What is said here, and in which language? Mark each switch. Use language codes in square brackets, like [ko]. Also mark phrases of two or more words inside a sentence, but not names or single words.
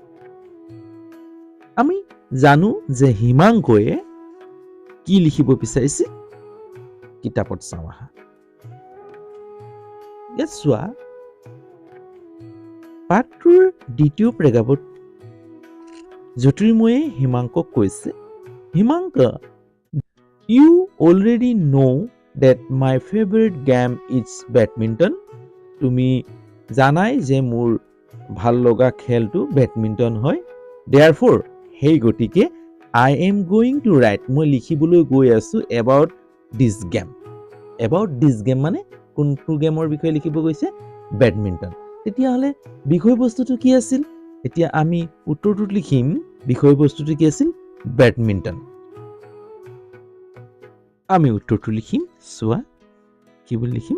[as] আমি জানো যে হিমাংকয়ে কি লিখিব বিচাৰিছিল, কিতাপত চাওঁ আহা। ইয়াত চোৱা, পাঠটোৰ দ্বিতীয় প্ৰেক্ষাপট জ্যোতিৰ্ময়ে হিমাংকক কৈছে, হিমাংক, [en] you already know that my favorite game is badminton. [as] তুমি জানাই যে মোৰ ভাল লগা খেলটো বেডমিণ্টন হয়। [en] Therefore, [as] সেই গতিকে [en] I am going to write, [as] মই লিখিবলৈ গৈ আছোঁ [en] about this game. About this game [as] মানে কোনটো গেমৰ বিষয়ে লিখিব গৈছে? বেডমিণ্টন। তেতিয়াহ'লে বিষয়বস্তুটো কি আছিল? এতিয়া আমি উত্তৰটোত লিখিম, বিষয়বস্তুটো কি আছিল? বেডমিণ্টন। আমি উত্তৰটো লিখিম, চোৱা কি বুলি লিখিম।